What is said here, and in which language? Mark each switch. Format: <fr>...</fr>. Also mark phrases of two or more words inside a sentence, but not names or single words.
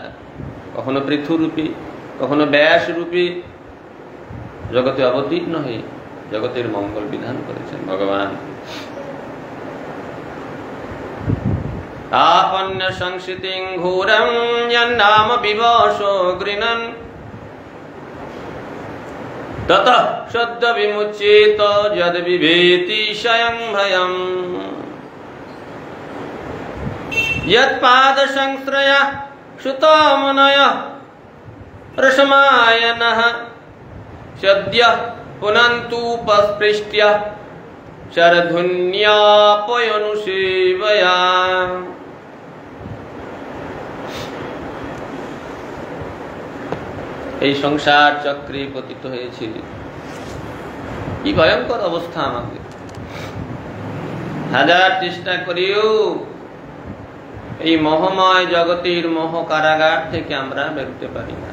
<bn>কখনো পৃথু রূপে, কখনো ব্যাস রূপে জগতে অবতীর্ণ হয়ে জগতের মঙ্গল বিধান করেছেন ভগবান।</bn> <sa>আপন্য সংস্কৃতিং ঘোরং যন্নাম বিবশো গৃণন ततः सद्य विमुच्येत यद विभेति स्वयं भयम् यत्पाद संश्रय श्रुतो मुनयः रसमायनः सद्य पुनन्तुपस्पृष्ट्य शरधुन्यापयनुसेवया।</sa> <bn>এই সংসার চক্রে পতিত হয়েছে। কি ভয়ঙ্কর অবস্থা আমাদের। হাজার চেষ্টা করেও এই মোহময় জগতের মোহ কারাগার থেকে আমরা বেরোতে পারি না।</bn>